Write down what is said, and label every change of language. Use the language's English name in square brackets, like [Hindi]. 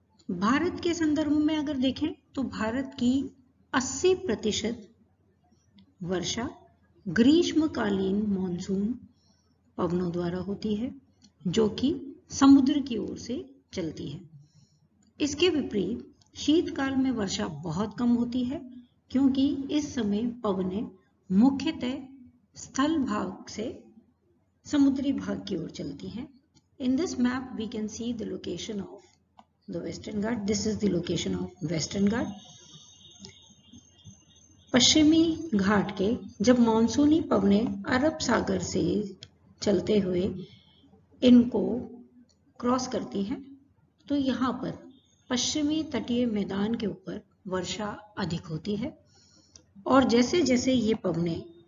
[Hindi] भारत के संदर्भ में अगर देखें तो भारत की 80% वर्षा ग्रीष्मकालीन मॉनसून पवनों द्वारा होती है, जो कि समुद्र की ओर से चलती है। इसके विपरीत शीतकाल में वर्षा बहुत कम होती है, क्योंकि इस समय पवनें मुख्यतः स्थल भाग से समुद्री भाग की ओर चलती हैं। [English] In this map we can see the location of the Western Ghats. This is the location of Western Ghats. [Hindi] पश्चिमी घाट के जब मानसूनी पवनें अरब सागर से चलते हुए इनको क्रॉस करती हैं तो यहाँ पर पश्चिमी तटीय मैदान के ऊपर वर्षा अधिक होती है, और जैसे जैसे ये पवनें